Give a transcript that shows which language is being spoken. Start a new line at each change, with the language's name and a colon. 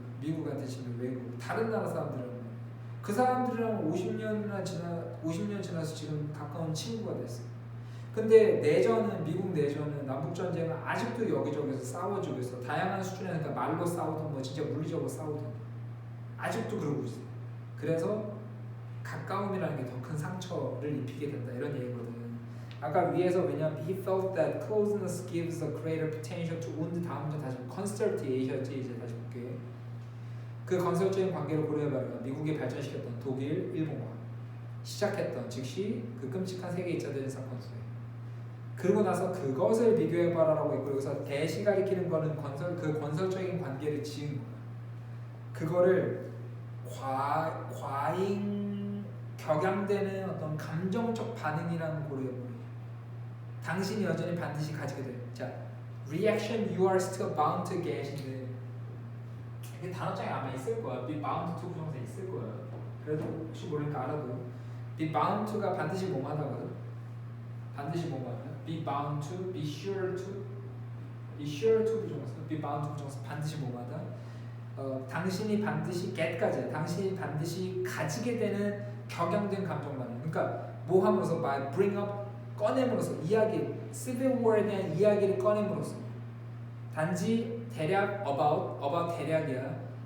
Korean: 미국한테 치면 외국. 다른 나라 사람들은 그 사람들이랑 50년 지나서 지금 가까운 친구가 됐어. 근데 미국 내전은 남북 전쟁은 아직도 여기저기서 싸워주고 있어. 다양한 수준에서 그러니까 말로 싸우든 진짜 물리적으로 싸우든 아직도 그러고 있어. 그래서 가까움이라는 게 더 큰 상처를 입히게 된다 이런 얘기거든. 아까 위에서 왜냐면
English: he felt that closeness gives a greater potential to wound
Korean: 다음 문 다시 consortiation이지 이제 다시 볼게. 그 건설적인 관계를 고려해봐라. 미국이 발전시켰던 독일, 일본과 시작했던 즉시 그 끔찍한 세계 2차 대전 사건 수에 그러고 나서 그것을 비교해봐라라고 했고 여기서 대시 가리키는 거는 그 건설적인 관계를 지은 거야. 그거를 과잉 격양되는 어떤 감정적 반응이라는 고려해보니 당신이 여전히 반드시 가지게 돼. 자,
English: reaction you are still bound to get
Korean: 인데 이게 단어장에 아마 있을 거야. be bound to 부정사 있을 거야. 그래도 혹시 모르니까 알아도 be bound to가 반드시 뭐하다거든. 반드시 뭐하다. be bound to, be sure to 부정사, be bound to 부정사 반드시 뭐하다. 당신이 반드시 get까지 당신이 반드시 가지게 되는 격양된 감정 반응. 그러니까 뭐 함으로써
English: by bring up
Korean: 꺼냄으로써 이야기 Civil War에 대한 이야기를 꺼냄으로써 단지 대략 about 대략이야.